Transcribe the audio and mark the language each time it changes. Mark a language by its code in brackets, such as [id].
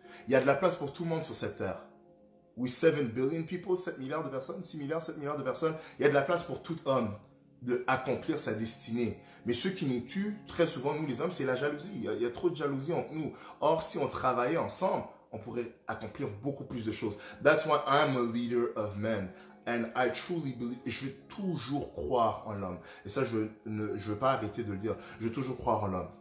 [fr] Il y a de la place pour tout le monde sur cette terre. Oui, [en] 7 billion people, [fr] 7 milliards de personnes, 6 milliards, 7 milliards de personnes. Il y a de la place pour tout homme d'accomplir sa destinée. Mais ce qui nous tue, très souvent, nous les hommes, c'est la jalousie. Il y a trop de jalousie entre nous. Or, si on travaillait ensemble, on pourrait accomplir beaucoup plus de choses. [en] That's why I'm a leader of men. And I truly believe, [fr] et je vais toujours croire en l'homme. Et ça, je ne veux pas arrêter de le dire. Je vais toujours croire en l'homme.